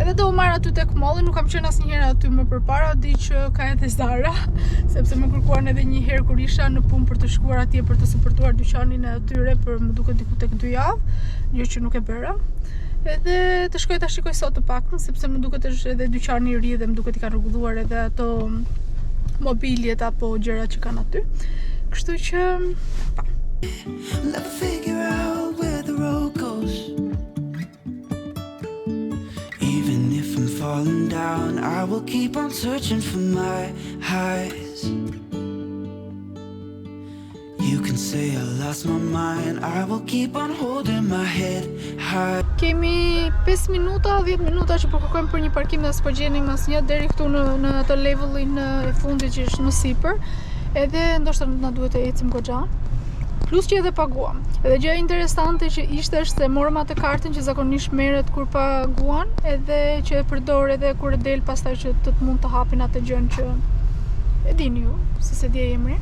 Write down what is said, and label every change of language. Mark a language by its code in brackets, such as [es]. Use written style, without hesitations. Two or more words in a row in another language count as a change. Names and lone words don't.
[sq] Edhe do u marr aty tek molli, nuk kam qenë asnjëherë aty më përpara, di që ka edhe Zara, sepse më kërkuan edhe një herë kur isha në punë për të shkuar atje për të suportuar dyqanin e atyre për më duket diku tek 2 javë, gjë që nuk e bëra. Edhe të shkoj ta shikoj sot të paktën, sepse më duket është edhe dyqani i ri dhe më duket i kanë rregulluar edhe ato mobiljet apo gjërat që kanë aty. Kështu që pa. [en] Let's figure out where the road goes. Even if I'm falling down, I will keep on searching for my highs. You can say I lost my mind, I will keep on holding my head high. [sq] Kemi 5 minuta, 10 minuta që po kërkojmë për një parkim dhe s'po gjenim asnjë deri këtu në atë levelin e fundit që është më sipër. Edhe ndoshta na duhet të ecim goxha. Plus që edhe paguam. Edhe gjëja interesante që ishte është se morëm atë kartën që zakonisht merret kur paguan, edhe që e përdor edhe kur e del pastaj që të mund të hapin atë gjën që e dini ju, se di emrin.